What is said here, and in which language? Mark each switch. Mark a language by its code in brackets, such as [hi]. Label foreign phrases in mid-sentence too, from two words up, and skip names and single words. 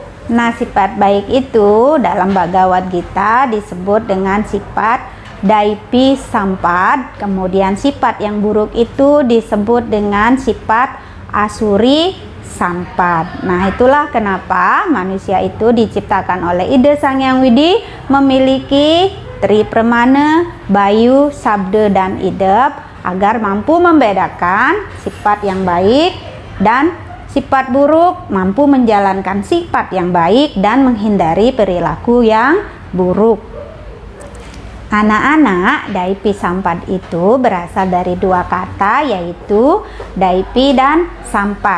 [id] Nah, sifat baik itu dalam Bhagavad Gita disebut dengan sifat Daipi Sampad. Kemudian sifat yang buruk itu disebut dengan sifat Asuri Sampad. Nah, itulah kenapa manusia itu diciptakan oleh Ida Sang Hyang Widi memiliki Tri Pramana, Bayu, Sabda, dan Idep agar mampu membedakan sifat yang baik dan sifat buruk, mampu menjalankan sifat yang baik dan menghindari perilaku yang buruk. Anak-anak, Daipi Sampad itu berasal dari dua kata, yaitu Daipi dan Sampad.